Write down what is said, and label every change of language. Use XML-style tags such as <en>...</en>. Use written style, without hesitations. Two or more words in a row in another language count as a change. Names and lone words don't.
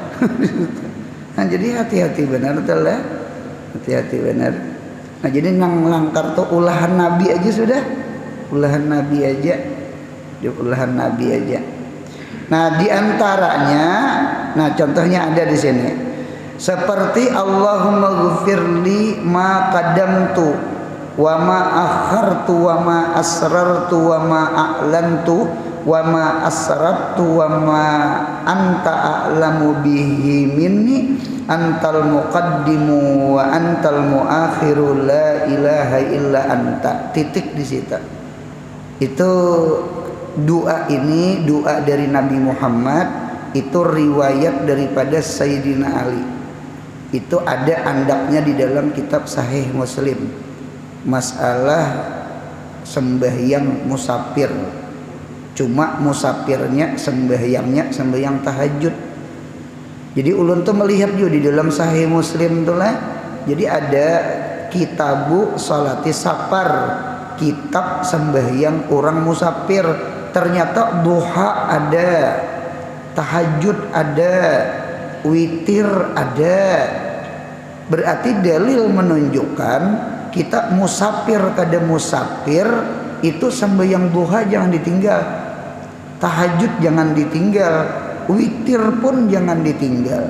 <bjn>Nah, jadi hati-hati benar tuh lah.</bjn> <id>Hati-hati benar.</id> <bjn>Nah, jadi nang langkar tuh ulahan Nabi aja sudah. Ulahan Nabi aja. Di ulahan Nabi aja.</bjn> <id>Nah, di antaranya, nah contohnya ada di sini.</id> <ar>Seperti اللهم اغفر لي ما قدمت وما أخرت وما أسررت وما أعلنت وما أسررت وما أنت أعلم به مني أنت المقدم وأنت المؤخر لا إله إلا أنت.</ar> <id>Titik di situ. Itu doa ini doa dari Nabi Muhammad, itu riwayat daripada Sayyidina Ali.</id> <bjn>Itu ada andaknya di dalam kitab Sahih Muslim.</bjn> <id>Masalah sembahyang musafir, cuma musafirnya sembahyang tahajud.</id> <bjn>Jadi ulun tuh melihat juga di dalam Sahih Muslim tuh lah.</bjn> <id>Jadi ada</id> <ar>كتاب صلاة السفر,</ar> <id>kitab sembahyang orang musafir. Ternyata duha ada, tahajud ada, witir ada.</id> <bjn>Berarti dalil menunjukkan kita musafir kada musafir itu sembahyang duha jangan ditinggal, tahajud jangan ditinggal, witir pun jangan ditinggal.</bjn>